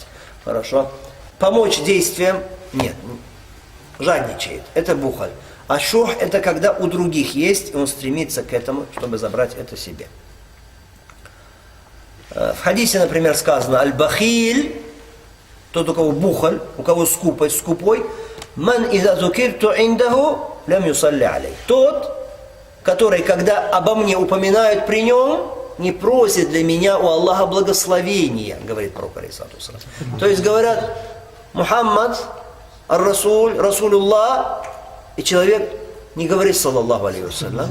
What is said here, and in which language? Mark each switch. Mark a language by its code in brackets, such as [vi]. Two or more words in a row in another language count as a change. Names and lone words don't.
[ru] Хорошо? Помочь действиям – нет. Жадничает. Это бухаль. А шух – это когда у других есть, и он стремится к этому, чтобы забрать это себе. В хадисе, например, сказано «Аль-бахиль», тот, у кого бухаль, у кого скупость, скупой, [ar] «من إذا ذكرت عنده لم يصل علي». [ru] Тот, который, когда обо мне упоминают при нем, не просит для меня у Аллаха благословения, говорит пророк, [ar] عليه الصلاة والسلام. [ru] То есть говорят «Мухаммад, ар-Расуль, Расулуллах», и человек не говорит [ar] «صلى الله عليه وسلم».